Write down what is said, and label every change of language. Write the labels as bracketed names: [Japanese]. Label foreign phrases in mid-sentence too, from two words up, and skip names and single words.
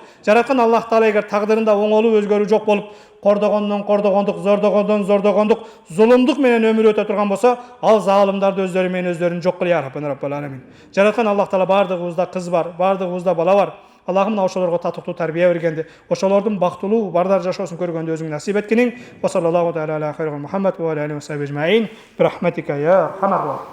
[Kyrgyz] Жараткан Аллах Таала эгер тагдырында оңолуу өзгөрүү жок болуп, кордогондон кордогондук, зордогондон зордогондук, зулумдук менен өмүр өтө турган болсо, ал залымдарды өздөрү менен өздөрүн жок кыл [Arabic] يا رب العالمين. [Kyrgyz] Жараткан Аллах Таала бардыгыбызда кыз бар, бардыгыбызда бала бар. Аллахым ошолорго татыктуу тарбия бергенди, ошолордун бактылуу, бардар жашоосун көргөндө өзүң насип эткениң. [Arabic] وصلى الله تعالى على خير محمد وعلى آله وصحبه أجمعين. برحمتك يا أرحم الراحمين.